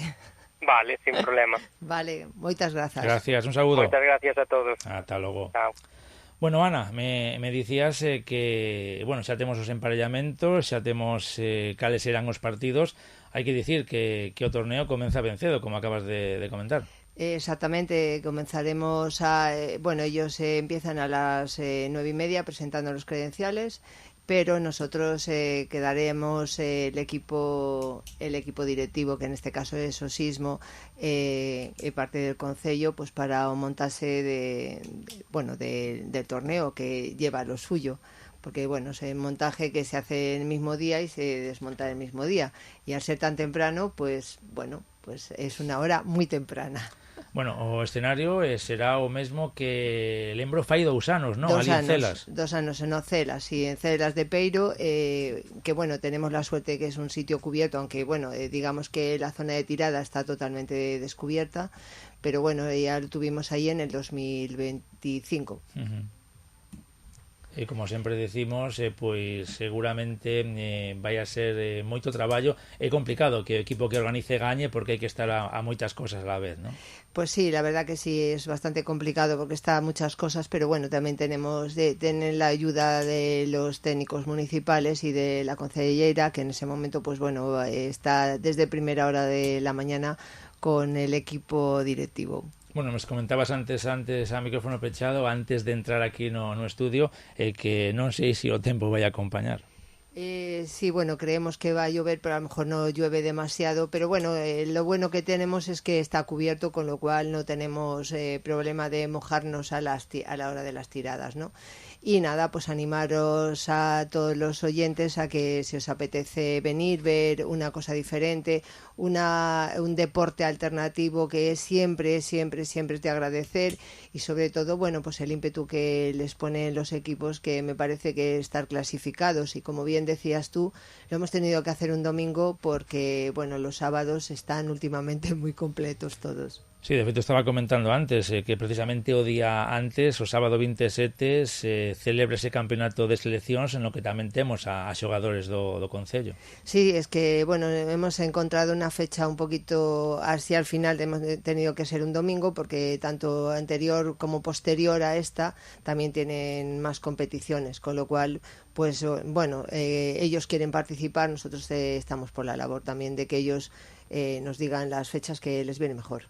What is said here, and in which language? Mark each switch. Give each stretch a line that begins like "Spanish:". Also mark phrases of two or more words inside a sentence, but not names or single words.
Spanish: Vale, sin problema.
Galician: Vale, moitas grazas. Gracias, un saúdo. Moitas gracias a todos. Ata logo. Chao. Bueno, Ana, me dicías que, bueno, xa temos os emparellamentos, xa temos cales serán os partidos. Hai que dicir que o torneo comeza vencedo, como acabas de comentar.
Spanish: Exactamente, comenzaremos bueno, ellos empiezan a las 9:30 presentando los credenciales, pero nosotros quedaremos el equipo directivo, que en este caso es o Xismo, parte del concello, pues
Galician: para o montase
Spanish: del torneo, que lleva lo suyo, porque bueno, es un montaje que se hace el mismo día y se desmonta el mismo día, y al ser tan temprano, pues bueno, pues es una hora muy temprana. Bueno,
Galician: o escenario será o mesmo que lembro fai 2 anos, non? Ali en Celas.
Spanish: 2 anos en Celas, sí, en Celas de Peiro, que bueno, tenemos la suerte que es un sitio cubierto, aunque bueno, digamos que la zona de tirada está totalmente descubierta, pero bueno, ya lo tuvimos ahí en el 2025.
Galician: E como sempre decimos, pois seguramente vai a ser moito traballo. É complicado que o equipo que organice gañe, porque hai que estar a moitas cosas
Spanish: a la vez, ¿no? Pues sí, la verdad que sí, es bastante complicado porque está a muchas cosas, pero bueno, también tenemos tener la ayuda de los técnicos municipales y de la concejera, que en ese momento, pues bueno, está desde primera hora de la mañana con el equipo directivo.
Galician: Bueno, nos comentabas antes a micrófono pechado, antes de entrar aquí no estudio, que non sei se o tempo vai acompañar.
Spanish: Sí, bueno, creemos que va a llover, pero a lo mejor no llueve demasiado. Pero bueno, lo bueno que tenemos es que está cubierto, con lo cual no tenemos problema de mojarnos a la hora de las tiradas, ¿no? Y nada, pues animaros a todos los oyentes a que si os apetece venir, ver una cosa diferente, un deporte alternativo que es siempre, siempre, siempre es de agradecer, y sobre todo, bueno, pues el ímpetu que les ponen los equipos, que me parece que estar clasificados, y como bien decías tú, lo hemos tenido que hacer un domingo porque, bueno, los sábados están últimamente muy completos todos. Sí,
Galician: de feito estaba comentando antes que precisamente o día antes, o sábado 27, se celebra ese campeonato de seleccións
Spanish: en lo que
Galician: tamén temos a xogadores do Concello.
Spanish: Sí, es que, bueno, hemos encontrado una fecha un poquito así al final, hemos tenido que ser un domingo porque tanto anterior como posterior a esta también tienen más competiciones, con lo cual, pues bueno, ellos quieren participar, nosotros estamos por la labor también de que ellos nos digan las fechas que les viene mejor.